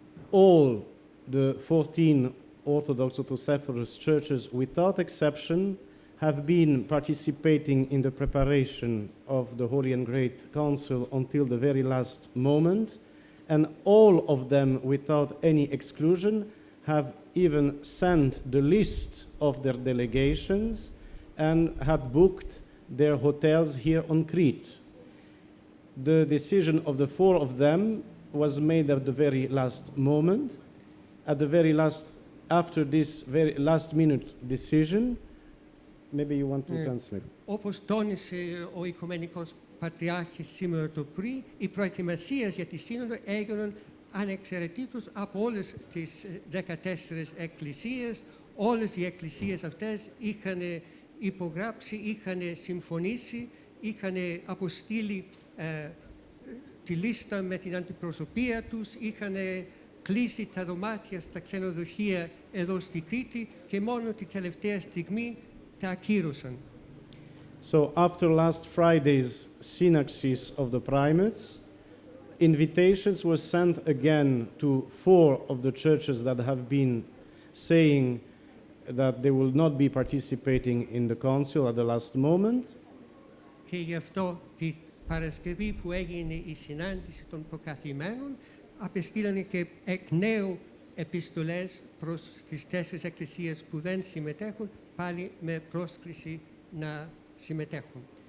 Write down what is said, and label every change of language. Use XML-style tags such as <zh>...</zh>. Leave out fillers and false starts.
<en>all the 14 Orthodox Autocephalous churches, without exception, have been participating in the preparation of the Holy and Great Council until the very last moment, and all of them, without any exclusion, have even sent the list of their delegations and had booked their hotels here on Crete. The decision of the four of them was made at the very last moment. At the very last, after this very last minute decision, maybe you want to translate.</en> <el>Όπως τόνισε ο Οικουμενικός Πατριάρχης σήμερα το πρωί, οι προετοιμασίες για τη Σύνοδο έγιναν ανεξαιρετήτως από όλες τις 14 εκκλησίες. Όλες οι εκκλησίες αυτές είχαν υπογράψει, είχαν συμφωνήσει, είχαν αποστείλει τη λίστα με την αντιπροσωπεία τους, είχαν κλείσει τα δωμάτια στα ξενοδοχεία εδώ στη Κρήτη και μόνο τη τελευταία στιγμή τα ακύρωσαν.</el> <en>So after last Friday's synaxis of the primates, invitations were sent again to 4 of the churches that have been saying that they will not be participating in the council at the last moment.</en> <el>Και γι' αυτό τη Παρασκευή που έγινε η συνάντηση των προκαθημένων, απεστήλανε και εκ νέου επιστολές προς τις 4 εκκλησίες που δεν συμμετέχουν, πάλι με πρόσκληση να συμμετέχουν.</el>